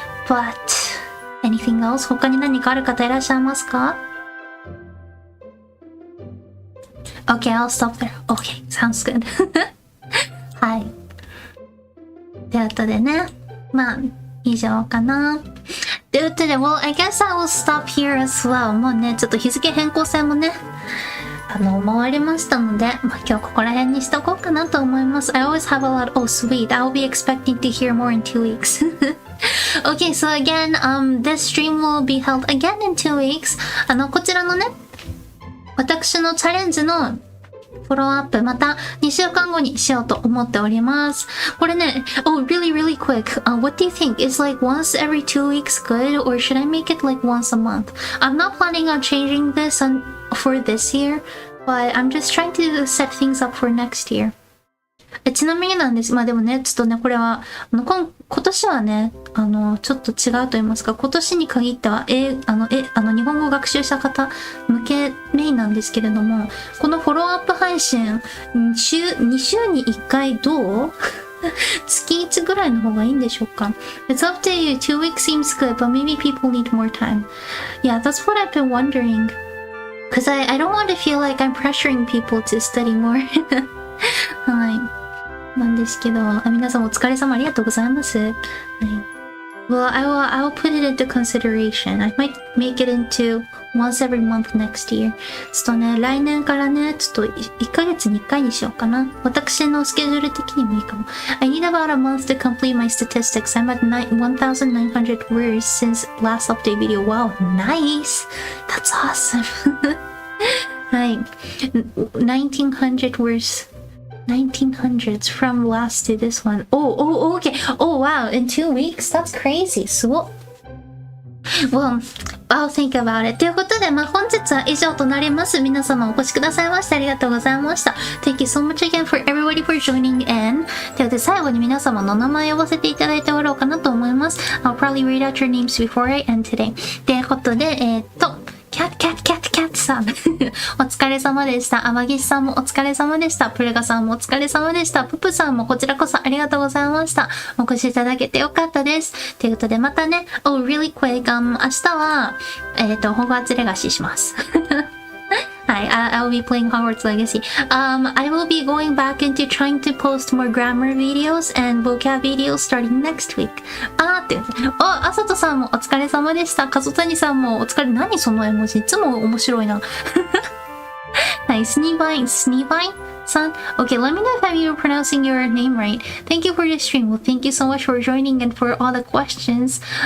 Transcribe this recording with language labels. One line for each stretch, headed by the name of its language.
English: But, anything else?
Japanese: 他に何かある方いらっしゃいますか？
English: Okay, I'll stop there. Okay, sounds good. はい。
Japanese: ということでね、まあ、以上かな。ということで、
English: Well, I guess I will stop here as well.
Japanese: もうね、ちょっと日付変更線もね、回りましたので、まあ、今日ここら辺にしとこうかなと思います。
English: I always have a lot. Oh, sweet. I'll be expecting to hear more in 2 weeks. Okay, so again, this stream will be held again in 2 weeks.
Japanese: こちらのね、私のチャレンジのフォローアップまた2週間後にしようと思っております。これね、
English: oh, really quick. What do you think? Is like once every 2 weeks good, or should I make it like once a month? I'm not planning on changing this for this year, but I'm just trying to set things up for next year.
Japanese: ちなみになんです。まあでもね、ちょっとね、これは、今年はね、ちょっと違うと言いますか、今年に限っては、日本語を学習した方向けメインなんですけれども、このフォローアップ配信、2週に1回どう月1ぐらいの方がいいんでしょうか？
English: It's up to you. 2 weeks seems good, but maybe people need more time. Yeah, that's what I've been wondering. Because I don't want to feel like I'm pressuring people to study more.
Japanese: はい。なんですけど、皆さんお疲れ様ありがとうございます。はい。
English: Well, I'll put it into consideration. I might make it into once every month next year.
Japanese: ちょっとね、来年からね、ちょっと1ヶ月に1回にしようかな。私のスケジュール的にもいいかも。
English: I need about a month to complete my statistics. I'm at 1,900 words since last update video. Wow, nice! That's awesome! はい。 1,900 words. 1900s from last to this one. Oh, okay. Oh, wow. In 2 weeks? That's crazy.
Japanese: すごっ。
English: Well, I'll think about it.
Japanese: ということで、まあ、本日は以上となります。皆様お越しくださいましてありがとうございました。
English: Thank you so much again for everybody for joining in.
Japanese: ということで、最後に皆様のお名前を呼ばせていただいておろうかなと思います。
English: I'll probably read out your names before I end today.
Japanese: ということで、キャッさんお疲れ様でした。天岸さんもお疲れ様でした。プレガさんもお疲れ様でした。ププさんもこちらこそありがとうございました。お越しいただけてよかったです。ということでまたね、
English: Oh, really quick.
Japanese: 明日は、ホグワーツレガシーします。
English: はい、I'll be playing Hogwarts Legacy. I will be going back into trying to post more grammar videos and vocab videos starting next week.
Japanese: あさとさんもお疲れ様でした。かぞたにさんもお疲れ。何その絵文字いつも面白いな。はい、スニーバインさん。
English: Okay, let me know if I'm pronouncing your name right. Thank you for the stream. Well, thank you so much for joining and for all the questions.